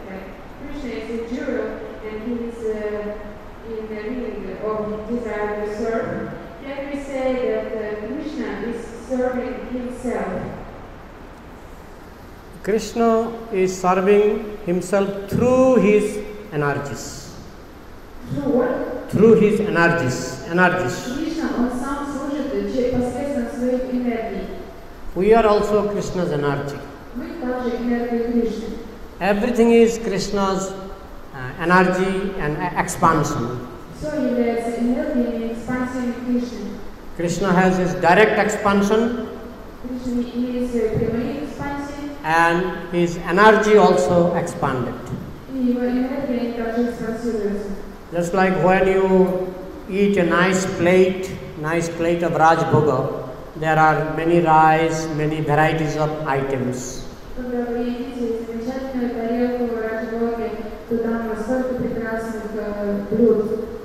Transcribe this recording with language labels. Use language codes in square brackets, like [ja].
[en] Like Krishna is a jewel and he is in the ring of desire to serve. Can we say that Krishna is serving himself? Krishna is serving himself through his energies. Through what? Through his energies. [ru] Кришна, он сам служит посредством своих энергий. [en] We are also Krishna's energy. [ru] Мы также энергия Кришны. [en] Everything is Krishna's energy and expansion. [ru] Все является энергией и экспансией Кришны. [en] Krishna has his direct expansion [ru] Кришна имеет свои прямые экспансии, [en] and his energy also expanded. [ru] и его энергия также экспансируется. [en] Just like when you eat a nice plate of Raj Bhoga, there are many rice, many varieties of items. [ru] Когда вы едите замечательную тарелку Раджбоги, то там столько прекрасных блюд.